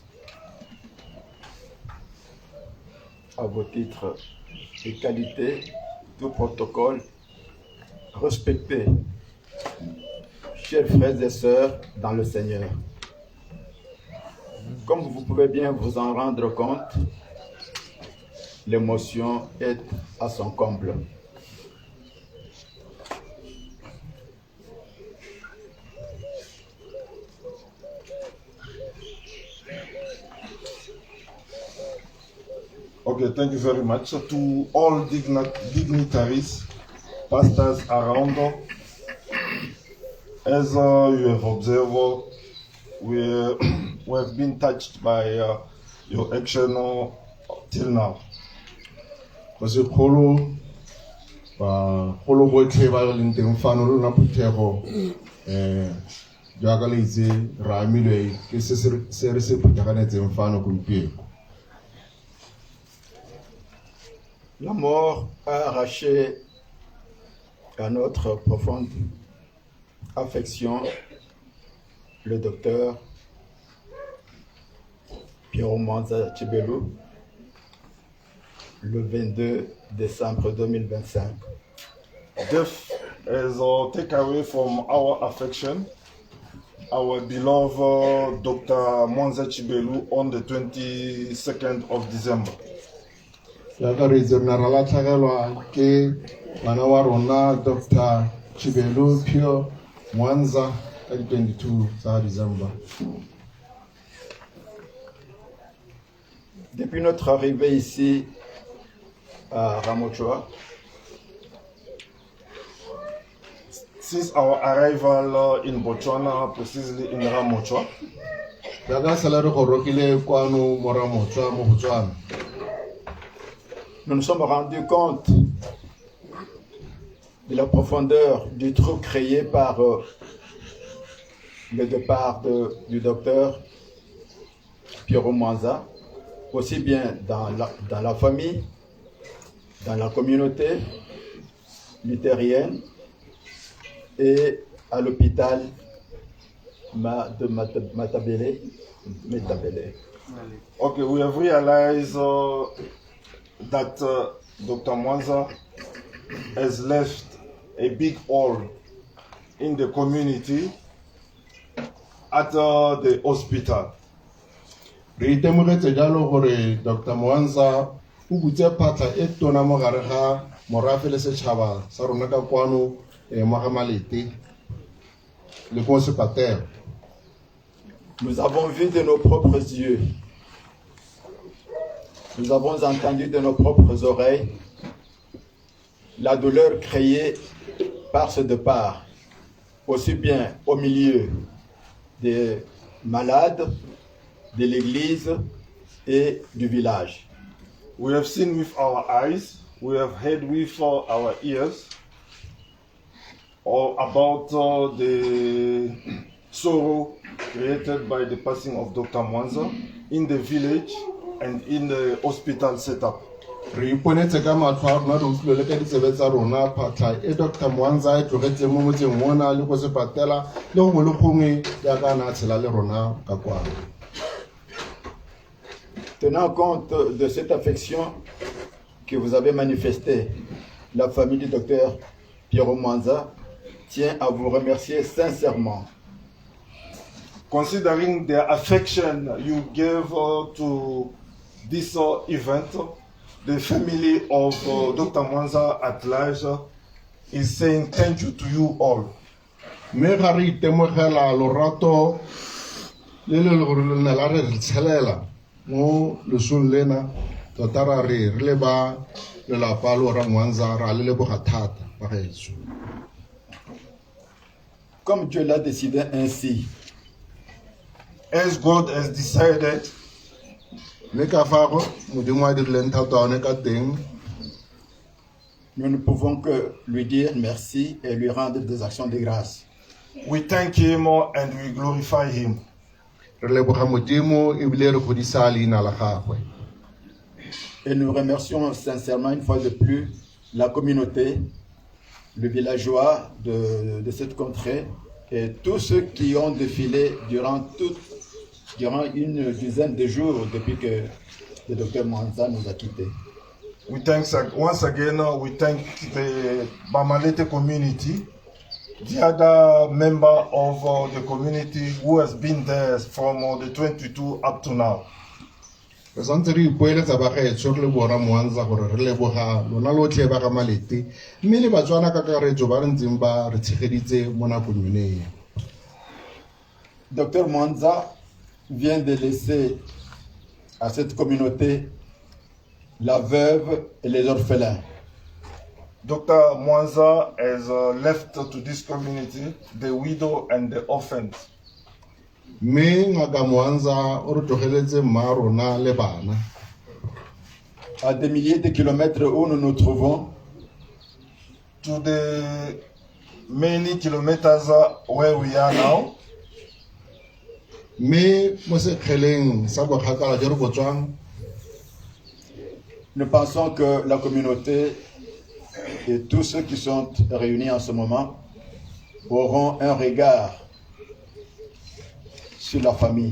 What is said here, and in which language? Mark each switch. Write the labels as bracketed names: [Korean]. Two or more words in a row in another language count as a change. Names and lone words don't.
[French] à vos titres et qualités, tout protocole, respectés, chers frères et sœurs dans le Seigneur. Comme vous pouvez bien vous en rendre compte, l'émotion est à son comble. [English] Okay, thank you very much. So to all dignitaries, pastors around, as you have observed, we have been touched by your action till now. [French] Parce que [Tswana] kholo botlhe ba leng teng fano rona phuthego jaaka le itse ra amilwe ke se re se phuthaganetseng fano gompieno. [French] La mort a arraché à notre profonde affection le docteur Pierrot Mwanza Tshibelu le 22 décembre 2025. [English] Death has taken away from our affection our beloved Dr. Mwanza Tshibelu on the 22nd of December. [Tswana] Jaaka re itse rena ra latlhegelwa ke ngwana wa rona Dr. Tshibelu Pierrot Mwanza ka di 22 tsa December. [French] Depuis notre arrivée ici à Ramochoa, [English] Since our arrival in Botswana, precisely in Ramochoa, [Tswana] Jaaka sala re gorogile kwano mo Ramochoa mo Botswana. [French] nous nous sommes rendus compte de la profondeur du trou créé par le départ du docteur Pierrot Mwanza, aussi bien dans la famille, dans la communauté luthérienne et à l'hôpital de Matabele. [English] okay, we have realized that Dr. Mwanza has left a big hole in the community at the hospital. [Tswana] Re itemogetse jalo gore Dr. Mwanza o butse phatlha e tona mo gare ga morafe le setšhaba sa rona ka kwano mo ga Malete le ko sepatelo. [French] Nous avons vu de nos propres yeux, nous avons entendu de nos propres oreilles la douleur créée par ce départ, aussi bien au milieu des malades, de l'église et du village. [English] We have seen with our eyes, we have heard with our ears about the sorrow created by the passing of Dr. Mwanza in the village and in the hospital setup. [Tswana] Re iponetse ka matlho a rona re utlwile le ka ditsebe tsa rona phatlha e Dr. Mwanza e tlogetseng mo motseng mona le go sepatela le gongwe le gongwe jaaka na tshela le rona ka kwano. [French] Tenant compte de cette affection que vous avez manifestée, la famille du docteur Pierrot Mwanza tient à vous remercier sincèrement. [English] Considering the affection you gave to this event, the family of Dr. Mwanza at large is saying thank you to you all. [Tswana] Mme ga re itemogela lorato le le gore le ne la re tshelela mo lesong lena tota ra re le ba lelapa le ora Mwanza ra le leboga thata ba gaetsho. [French] Comme Dieu l'a décidé ainsi, [English] As God has decided, [Tswana] mme ka fago modimo a dirileng thata one ka teng, [French] nous ne pouvons que lui dire merci et lui rendre des actions de grâce. [English] we thank Him and we glorify Him. [Tswana] re leboga modimo ebile re godisa leina la gagwe. [French] Et nous remercions sincèrement une fois de plus la communauté, le villageois de cette contrée et tous ceux qui ont défilé durant une dizaine de jours depuis que le docteur Mwanza nous a quittés. [English] We thank once again. We thank the Bamalete community, the other member of the community who has been there from the 22 up to now. [Tswana] Re santse re ipoeletsa ba gaetsho re le bora Mwanza gore re leboga lona lotlhe ba ga Malete mme le Batswana ka karetso ba re ntseng ba re tshegeditse mo nakong yone. [French] Docteur Mwanza vient de laisser à cette communauté la veuve et les orphelins. [English] Dr. Mwanza has left to this community the widow and the orphans. [Tswana] Mme ngaka Mwanza o re tlogeletse mma rona le bana. [French] À des milliers de kilomètres où nous nous trouvons, [English] To the many kilometers where we are now, [Tswana] Mme mo sekgeleng sa bokgakala jo re bo tswang, [French] nous pensons que la communauté et tous ceux qui sont réunis en ce moment auront un regard sur la famille.